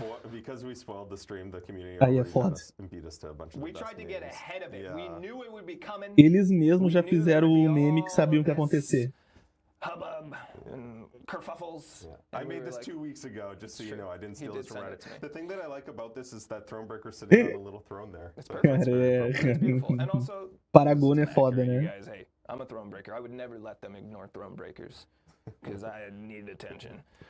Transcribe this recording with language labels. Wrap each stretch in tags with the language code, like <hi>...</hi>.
<en>Because we spoiled the stream, the community</en> <pt>aí é foda.</pt> <en>We tried to get ahead of it. We knew it would be coming.</en> <pt>Eles mesmos já fizeram o meme que sabiam o que ia acontecer.</pt> <en>Hubbub and kerfuffles. I made this 2 weeks ago, just so you know. I didn't steal this from Reddit. The thing that I like about this is that Thronebreaker sitting on a little throne there. It's perfect. It's beautiful. And also,</en> <pt>Paragon é foda, né?</pt> <en>Guys, hey, I'm a Thronebreaker. I would never let them ignore Thronebreakers. Because I need attention.</en>